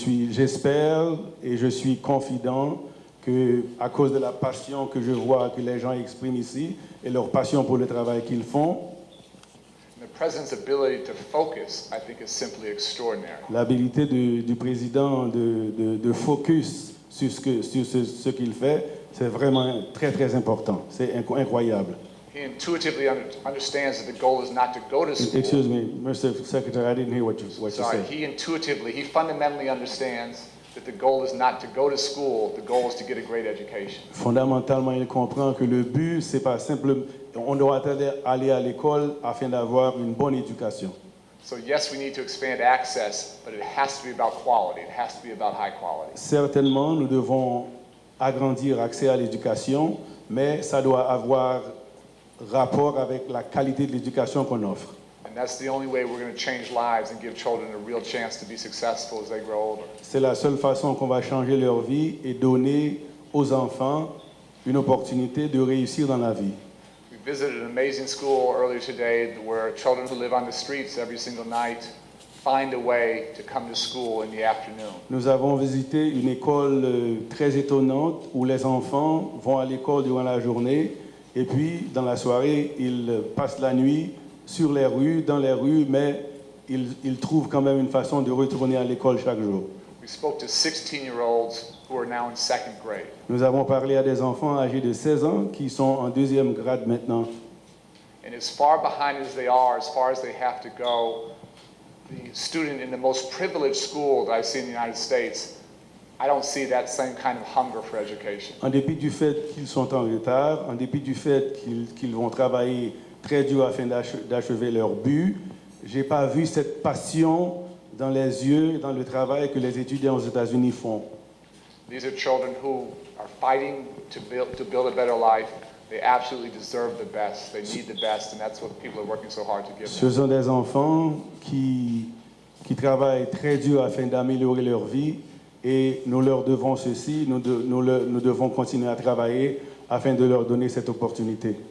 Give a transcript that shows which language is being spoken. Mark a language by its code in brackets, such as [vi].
[fr] J'espère et je suis confident que, à cause de la passion que je vois que les gens expriment ici et leur passion pour le travail qu'ils font, [en] And the president's ability to focus, I think, is simply extraordinary. [fr] l'habilité du président de focus sur ce qu'il fait, c'est vraiment très très important. C'est incroyable. [en] He intuitively understands that the goal is not to go to school. Excuse me, Mr. Secretary, I didn't hear what you Sorry, said. he fundamentally understands that the goal is not to go to school, the goal is to get a great education. [fr] Fondamentalement, il comprend que le but, c'est pas simple, on doit aller à l'école afin d'avoir une bonne éducation. [en] So yes, we need to expand access, but it has to be about quality. It has to be about high quality. [fr] Certainement, nous devons agrandir l'accès à l'éducation, mais ça doit avoir rapport avec la qualité de l'éducation qu'on offre. [en] And that's the only way we're going to change lives and give children a real chance to be successful as they grow older. [fr] C'est la seule façon qu'on va changer leur vie et donner aux enfants une opportunité de réussir dans la vie. [en] We visited an amazing school earlier today where children who live on the streets every single night find a way to come to school in the afternoon. [fr] Nous avons visité une école très étonnante où les enfants vont à l'école durant la journée et puis dans la soirée, ils passent la nuit sur les rues, dans les rues, mais ils trouvent quand même une façon de retourner à l'école chaque jour. [en] We spoke to 16-year-olds who are now in second grade. [fr] Nous avons parlé à des enfants âgés de 16 ans qui sont en deuxième grade maintenant. [en] And as far behind as they are, as far as they have to go, the student in the most privileged school that I see in the United States, I don't see that same kind of hunger for education. [fr] En dépit du fait qu'ils sont en retard, en dépit du fait qu'ils vont travailler très dur afin d'achever leur but, je n'ai pas vu cette passion dans les yeux, dans le travail que les étudiants aux États-Unis font. [en] These are children who are fighting to build a better life. They absolutely deserve the best. They need the best, and that's what people are working so hard to give [fr] Ce [en] them. [fr] sont des enfants qui travaillent très dur afin d'améliorer leur vie et nous leur devons ceci, nous devons continuer à travailler afin de leur donner cette opportunité.